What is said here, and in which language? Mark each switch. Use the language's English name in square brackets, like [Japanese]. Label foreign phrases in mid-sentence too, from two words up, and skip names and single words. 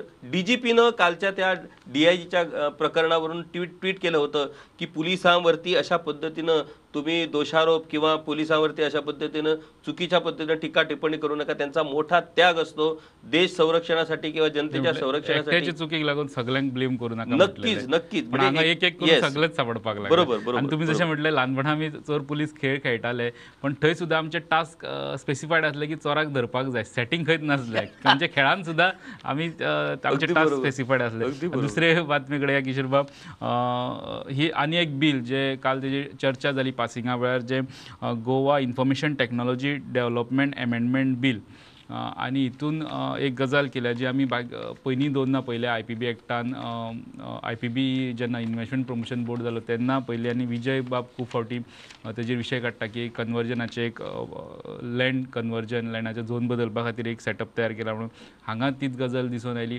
[Marathi] DGPनं कालच्या त्या DIGच्या प्रकरणावरून ट्विट केलं होतं की पोलिसांवरती अशा पद्धतीनं तुम्ही दोषारोप किंवा पोलिसांवरती अशा पद्धतीनं चुकीच्या पद्धतीनं टीका टिप्पणी करू नका. त्यांचा मोठा त्याग असतो देश संरक्षणासाठी किंवा जनतेच्या संरक्षणासाठी. [Konkani] चुकीक लागून सगळ्यांक ब्लेम [Marathi] करू नका. नक्कीच [Konkani] म्हणजे एक एक करून सगळेच सापडपाक लागले. [Marathi] बरोबर. आणि तुम्ही जसे म्हटले [Konkani] लहानपणा आम्ही चोर पोलीस खेळ खेळटाले, पण थंय सुद्धा आमचे [English] task specified [Konkani] असले की चोराक धरपाक जाय, सेटिंग खंयच नासले. म्हणजे खेळान सुद्धा आम्ही आमचे [English] task specified [Konkani] असले. [Marathi] दुसरे बातमीकडे या किशोर बाब, ही आणि एक बिल जे काल त्याची चर्चा झाली पासिंगा वेळार, जे गोवा इन्फॉर्मेशन टेक्नॉलॉजी डेव्हलपमेंट अमेंडमेंट बिल. [Konkani] आणि हितून एक गजाल केल्या जी आमी पयलीं दोनना पयले IPB एक्टान IPB जेन्ना इन्व्हेस्टमेंट प्रमोशन बोर्ड जालो तेन्ना पयलीं, आनी विजय बाब खूब फावटी तेजेर विशय काडटा की कन्वर्जनाचे एक [English] land conversion, [Konkani] लँडाचे झोन बदलपा खातीर एक सेटअप तयार केला म्हणून हांगा तीच गजाल दिसून आयली.